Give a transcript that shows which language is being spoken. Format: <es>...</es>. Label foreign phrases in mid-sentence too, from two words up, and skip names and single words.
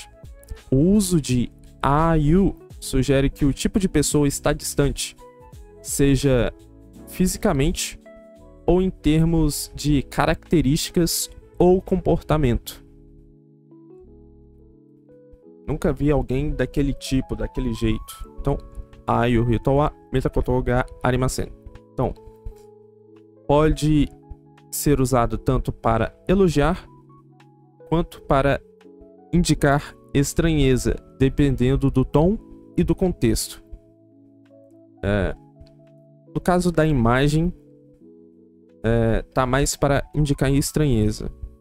<pt>O uso de ayu sugere que o tipo de pessoa está distante, seja fisicamente ou em termos de características ou comportamento. Nunca vi alguém daquele tipo, daquele jeito. Então,</pt> <ja>ああいう人は見たことがありません.</ja> <pt>Então, pode ser usado tanto para elogiar quanto para indicar estranheza, dependendo do tom e do contexto. No caso da imagem, tá mais para indicar estranheza.</pt>